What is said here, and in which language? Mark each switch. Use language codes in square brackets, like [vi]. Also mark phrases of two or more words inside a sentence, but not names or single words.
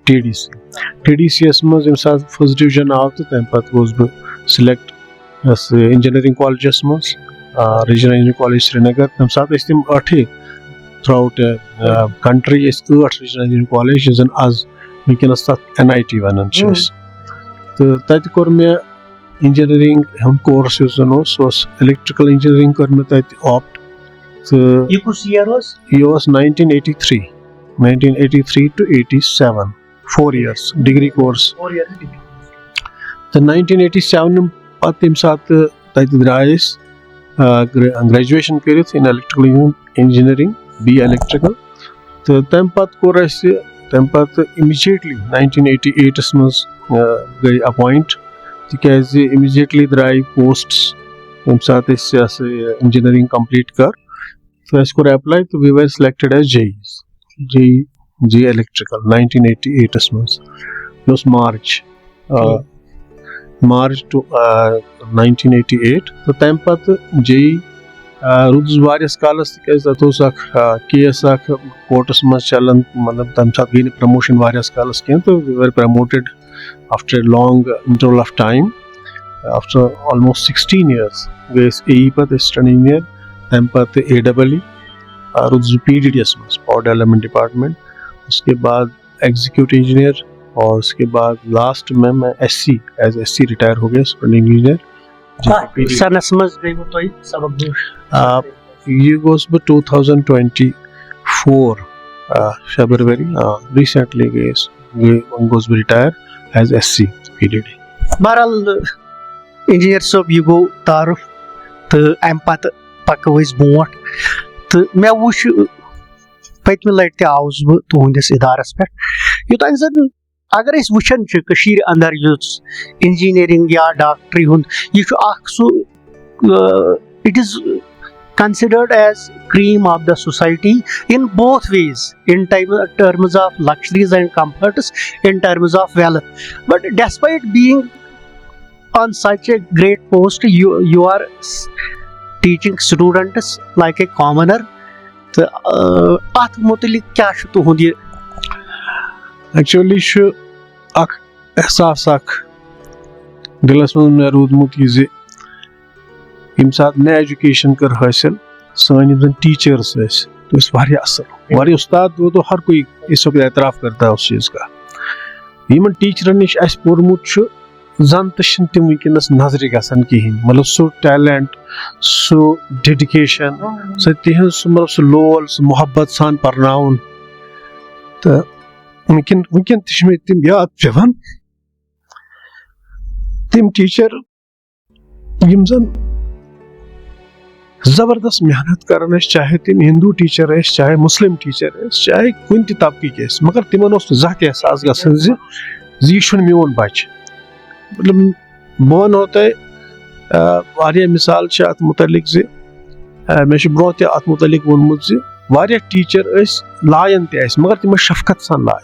[ks] TDC یس منٛز ییٚمہِ ساتہٕ [en] first division [ks] آو تہٕ تمہِ پتہٕ گوٚوُس بہٕ سِلیکٹ یۄس انجینئرنگ کالجس منٛز [en] Regional Engineering College Srinagar [ks] تمہِ ساتہٕ ٲسۍ تِم 8 [en] throughout country [ks] ٲسۍ 8 [en] Regional Engineering College [ks] یُس زن آز وٕنکیٚنس تتھ NIT ونان چھِ أسۍ تہٕ تتہِ کوٚر مےٚ انجینئرنگ ہُنٛد کورس یُس زن اوس سُہ اوس [en] electrical engineering [ks] کٔر مےٚ تتہِ آپٹ تہٕ یہِ کُس یِیر اوس؟ یہِ اوس [en] 1983 to 87 4 years degree course [ks] تہٕ 1987 پتہٕ ییٚمہِ ساتہٕ تتہِ درٛاے أسۍ گریجویشن کٔرِتھ [en] in electrical engineering BA electrical [ks] تہٕ تمہِ پتہٕ کوٚر اَسہِ تمہِ پتہٕ اِمِجیٹلی 1988 منٛز گٔے اپوینٹ تِکیازِ اِمِجیٹلی درٛاے پوسٹس ییٚمہِ ساتہٕ أسۍ یہِ ہسا یہِ [en] engineering complete [ks] کٔر تہٕ اَسہِ کوٚر ایپلاے تہٕ [en] we were selected as JE electrical [ks] 1988 منٛز یہِ اوس [en] March to 1988 [ks] تہٕ تمہِ پتہٕ JE روٗدُس واریاہس کالس تِکیازِ تتھ اوس اکھ کیس اکھ کورٹس منٛز چلان مطلب تمہِ ساتہٕ گٔے نہٕ پرموشن واریاہس کالس کینٛہہ تہٕ [en] we were promoted after a long interval of time after almost 16 years [ks] گٔے أسۍ AE پتہٕ اسسٹنٹ انجینئر تمہِ پتہٕ AEE روٗدُس بہٕ PDD یس منٛز [en] Power Development Department [ur] اس کے بعد ایگزیکٹو انجینئر اور اس کے بعد لاسٹ میں SC ایز SC ریٹائر ہو گیا سپرنٹنڈنگ انجینئر. [ks] سنس منٛز گٔیوٕ تۄہہِ سبق یہِ گوٚوُس بہٕ 2024 فیبرؤری ریٖسنٹلی گوٚوُس بہٕ [en] retire as SC PDD. [ks] بہرحال انجینئر صٲب یہِ گوٚو تعارُف تہٕ امہِ پتہٕ پکو أسۍ برونٛٹھ تہٕ مےٚ وٕچھ پٔتمہِ لٹہِ تہِ آوُس بہٕ تُہنٛدِس ادارس پٮ۪ٹھ یوٚتانۍ زن اگر أسۍ وٕچھان چھِ کٔشیٖرِ انٛدر یُس انجینئرنگ یا ڈاکٹری ہُنٛد یہِ چھُ اکھ سُہ [en] it is considered as cream of the society in both ways, in terms of luxuries and comforts, in terms of wealth. But despite being on such a great post, you are teaching students like a commoner. [ks] اتھ متعلق کیاہ چھُ تُہُنٛد یہِ؟ ایکچُؤلی چھُ اکھ احساس اکھ دِلس منٛز مےٚ روٗدمُت یہِ زِ ییٚمہِ ساتہٕ مےٚ ایجوکیشن کٔر حٲصِل سٲنۍ یِم زن ٹیٖچٲرٕس ٲسۍ تو اس واریاہ اصل واریاہ استاد [ur] وہ تو ہر کوئی اس وقت اعتراف کرتا ہے اس چیز کا. [ks] یمن ٹیچرن نش اس پورمت چھ زن تہ تم ونکس نظر گژھان کہین, مطلب سو ٹیلنٹ, سو ڈیڈیکیشن, سو تہذ سو مطلب سو لول, سو محبت سان پرناون. تو ونکن تہ مے تم یاد پیوان تم ٹیچر یم زن زبردست محنت کران, چاہے تم ہندو ٹیچر چاہے مسلم ٹیچر چاہے کن تہ طبقہ مگر تمن زہ تہ احساس گژھان یہ چھن میون بچہ. مطلب بہ ونو تہ واریاہ مثال چھ ات متعلق زِ مے چھ برونٛہہ تہ ات متعلق وونمُت زِ واریاہ ٹیچر لایان تہ ٲسۍ مگر تم شفقت سان لایان.